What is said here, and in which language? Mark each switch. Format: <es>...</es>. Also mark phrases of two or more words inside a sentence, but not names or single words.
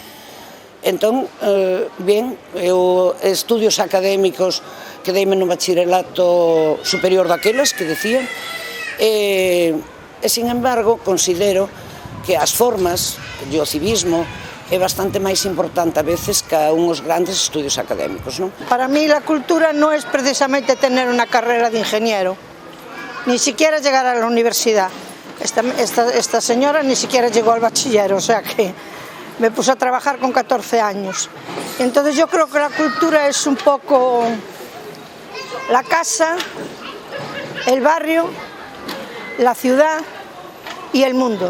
<gl>Entón, ben, eu estudios académicos que deime no</gl> <es>bachillerato superior</es> <gl>daquelas que decían, e,</gl> <es>sin embargo,</es> <gl>considero que as formas do civismo é bastante máis importante a veces que uns grandes estudios académicos, non?</gl> <es>Para mí la cultura no es precisamente tener una carrera de ingeniero, ni siquiera llegar a la universidad. Esta señora ni siquiera llegó al bachiller, o sea que me puse a trabajar con 14 años. Entonces yo creo que la cultura es un poco la casa, el barrio, la ciudad y el mundo.</es>